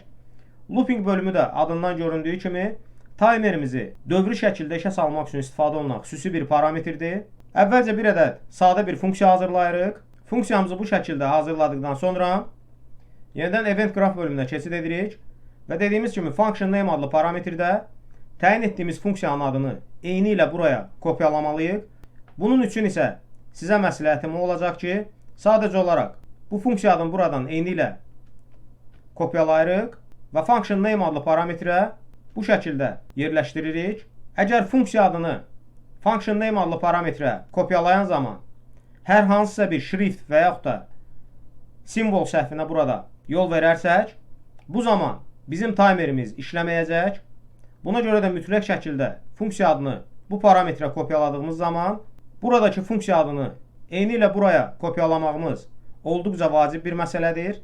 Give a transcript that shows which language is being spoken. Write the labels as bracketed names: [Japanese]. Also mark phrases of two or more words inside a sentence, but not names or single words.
[Azerbaijani] Looping bölümü də adından göründüyü kimi timerimizi dövrü şəkildə işə salmaq üçün istifadə olunan xüsusi bir parametrdir. Əvvəlcə bir ədəd sadə bir funksiya hazırlayırıq. Funksiyamızı bu şəkildə hazırladıqdan sonra yenidən [English] event graph [Azerbaijani] bölümünə keçid edirik və dediyimiz kimi [English] function name [Azerbaijani] adlı parametrdə təyin etdiyimiz funksiyanın adını eyni ilə buraya kopyalamalıyıq. Bunun üçün isə sizə məsləhətim olacaq ki, sadəcə olaraq bu funksiya adını buradan eyni ilə kopyalayırıq və [English] function name [Azerbaijani] adlı parametrə bu şəkildə yerləşdiririk. Əgər funksiya adını [English] function name [Azerbaijani] adlı parametrə kopyalayan zaman hər hansısa bir şrift və yaxud da simvol səhvinə burada yol verərsək, bu zaman bizim timerimiz işləməyəcək. Buna görə də mütləq şəkildə funksiya adını bu parametrə kopyaladığımız zaman buradakı funksiya adını eyni ilə buraya kopyalamağımız olduqca vacib bir məsələdir.